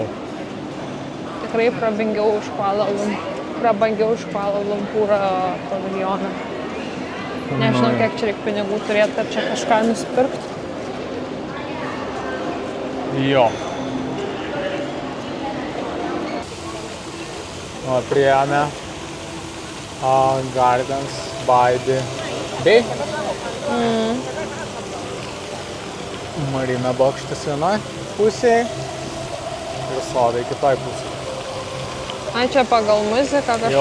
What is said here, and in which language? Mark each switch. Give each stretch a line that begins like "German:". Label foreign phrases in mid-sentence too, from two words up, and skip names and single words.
Lithuanian: Tikrai prabangiau už Kuala Lumpūro paviljoną. Nežinau, kiek čia reikia pinigų turėti, kad čia kažką nusipirkti. Jo. O priėmė Gardens by the Bay. Marina bokštas vienoj pusėje ir sodai kitoj pusėje. Ai, čia pagal muziką kažką.